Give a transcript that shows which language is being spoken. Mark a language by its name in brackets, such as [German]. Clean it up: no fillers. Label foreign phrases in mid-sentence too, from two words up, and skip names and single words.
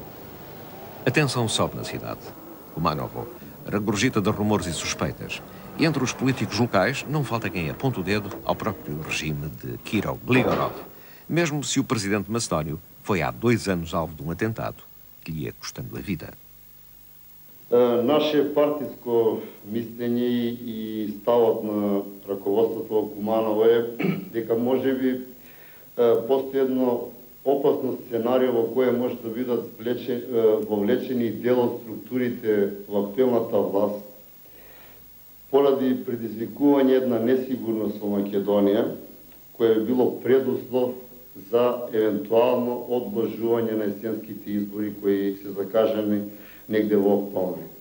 [Portuguese] A tensão sobe na cidade. Kumanovo regurgita de rumores e suspeitas. E entre os políticos locais não falta quem aponte o dedo ao próprio regime de Kirill Gligorov, mesmo se o presidente macedónio foi há 2 anos alvo de um atentado que lhe ia custando a vida. [Macedonian] Наше партийско мислење и ставот на раководството во Куманово е дека можеби постои едно опасно сценарио во кое може да бидат вовлечени дел од структурите во актуелната власт поради предизвикување една несигурност во Македонија, кое би било предуслов за евентуално одложување на есенските избори кои се закажани негде во октомври.